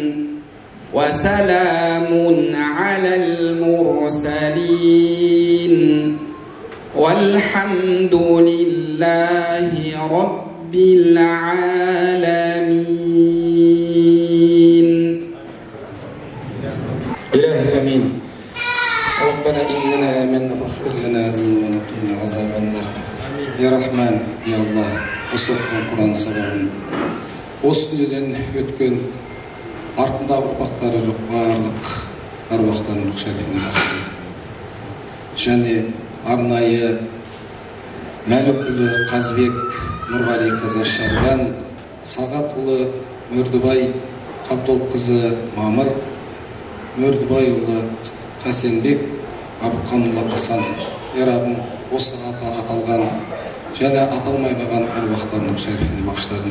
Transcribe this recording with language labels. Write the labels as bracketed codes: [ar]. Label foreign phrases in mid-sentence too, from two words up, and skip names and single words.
[ar] وسلام على المرسلين والحمد لله رب العالمين. إلهي آمين. ربنا إننا آمنا فاغفر لنا ذنوبنا وقنا عذاب النار. يا رحمن يا الله [kk] осыған Құран сабағын осы дүниеден өткен артындағы ұрпақтары жоқ барлық аруақтарын рұқсатымен ақсы және арнайы Мәлікұлы Қазбек, Нұрғали Қазашарбан, Сағатұлы Мөрдібай, Қабдолқызы Мамыр, Мөрдібайұлы Қасенбек, Абықанұлы Асан, Ерабын осы аталған және аталмай қалған аруақтарының шәрифіне бағыштадың.